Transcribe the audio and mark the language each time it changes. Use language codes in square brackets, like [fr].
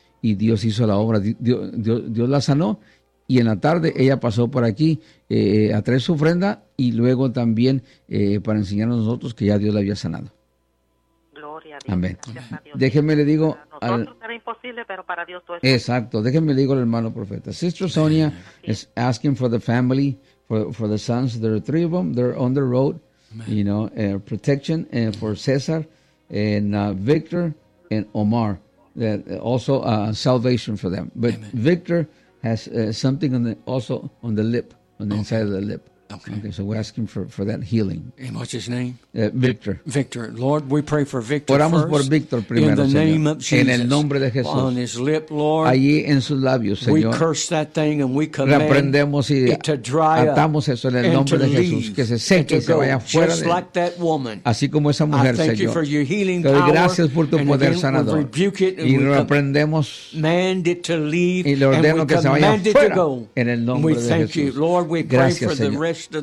[es] Y Dios hizo la obra, Dios la sanó, y en la tarde ella pasó por aquí a traer su ofrenda y luego también para enseñarnos nosotros que ya Dios la había sanado. Gloria a Dios. Amén. Gracias a Dios. Déjenme le digo. Para nosotros era imposible, pero para Dios todo es. Exacto, déjenme le digo al hermano profeta. [en] Sister Sonia is asking for the family, for the sons, there are three of them, they're on the road, you know, protection for César, Victor, and Omar. That also salvation for them, but amen. Victor has something on the lip on the inside of the lip. Okay, so we're asking for that healing. And what's his name? Victor. Victor, Lord, we pray for Victor. [es] Oramos por Victor primero, [en] in the [es] Señor. [en] Name of Jesus. [es] En el nombre de Jesús. [en] On his lip, Lord. [es] Allí en sus labios, Señor. [en] We curse that thing and we command it to dry up. [es] Atamos eso en el nombre de Jesús, que se seque, que vaya fuera. [en] Just like that woman. [es] Así como esa mujer, Señor. [en] I thank you for your healing power. [es] Gracias por tu poder sanador. [en] We rebuke it [es] y reprendemos. [en] Command it to leave. [es] Y le ordeno que se vaya fuera. En el nombre de Jesús. [en] We thank you, Lord. We pray for the